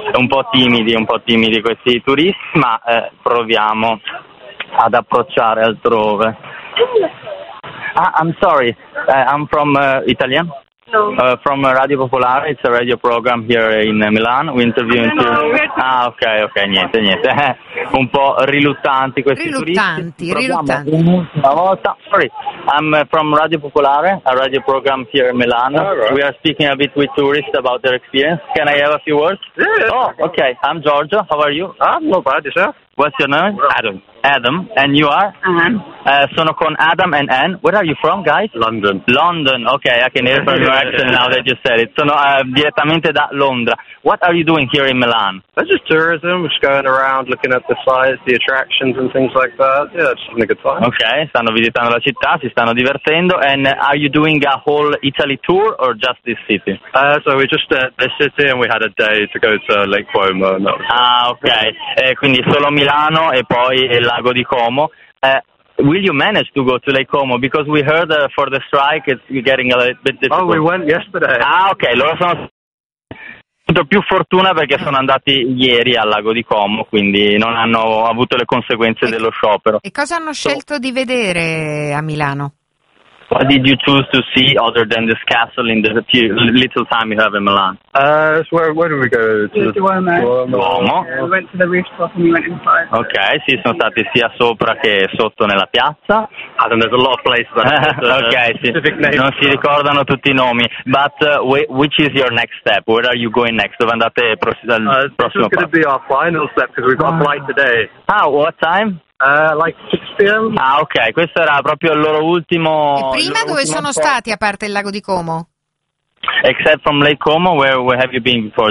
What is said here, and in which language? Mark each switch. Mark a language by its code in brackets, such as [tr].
[it] Un po' timidi questi turisti, ma proviamo ad approcciare altrove. [en] I'm sorry, I'm from Italian. No. From Radio Popolare, it's a radio program here in Milan. We interview no, [it] two... Okay, niente. Un po' riluttanti questi riluttanti. [en] Sorry, I'm from Radio Popolare, a radio program here in Milan. Right. We are speaking a bit with tourists about their experience. Can I have a few words? Yeah. Oh, okay. I'm Giorgio. How are you? I'm no bad, sir. What's your name? Adam. Adam. And you are? Anne. [it] Sono con [en] Adam and Anne. Where are you from, guys? London. London. Okay, I can hear from your accent now that you said it. [it] Sono direttamente da Londra. [en] What are you doing here in Milan? That's just tourism. Just going around looking at the sites, the attractions and things like that. Yeah, just having a good time. [it] Okay, stanno visitando la città, si stanno divertendo. [en] And are you doing a whole Italy tour or just this city? So we just this city and we had a day to go to Lake Como. Okay. [it] Quindi solo Milano e poi il lago di Como. [en] Will you manage to go to Lake Como? Because we heard for the strike it's getting a little bit difficult. Oh, we went yesterday. Okay. [it] Loro sono più fortuna perché sono andati ieri al lago di Como, quindi non hanno avuto le conseguenze dello sciopero. E cosa hanno scelto di vedere a Milano? [en] What did you choose to see other than this castle in the few, little time you have in Milan? So where did we go? Duomo. Yeah, we went to the rooftop and we went inside. [it] Okay, sì, sono stati sia sopra che sotto nella piazza. [en] And there's a lot of places. [it] Okay, sì. Non si ricordano tutti i nomi. [en] But which is your next step? Where are you going next? [it] Dove andate al prossimo [en] This is going to be our final step because we've got a flight today. What time? Like 6 p.m. [it] Okay, questo era proprio il loro ultimo. E prima dove sono stati a parte il lago di Como? [en] Except from Lake Como, where have you been before?